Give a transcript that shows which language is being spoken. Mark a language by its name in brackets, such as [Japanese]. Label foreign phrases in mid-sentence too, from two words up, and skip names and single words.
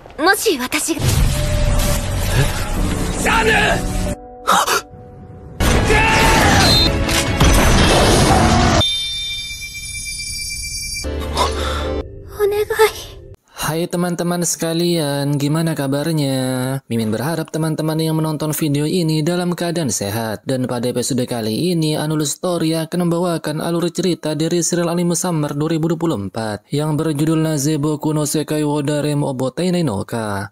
[Japanese] もし私が。シャヌお願い。 [Indonesian] Hai teman-teman sekalian, gimana kabarnya? Mimin berharap teman-teman yang menonton video ini dalam keadaan sehat. Dan pada episode kali ini, Anulus Story akan membawakan alur cerita dari serial anime Summer 2024 yang berjudul Nazeboku no Sekai wo Daremo Obotei no Ka.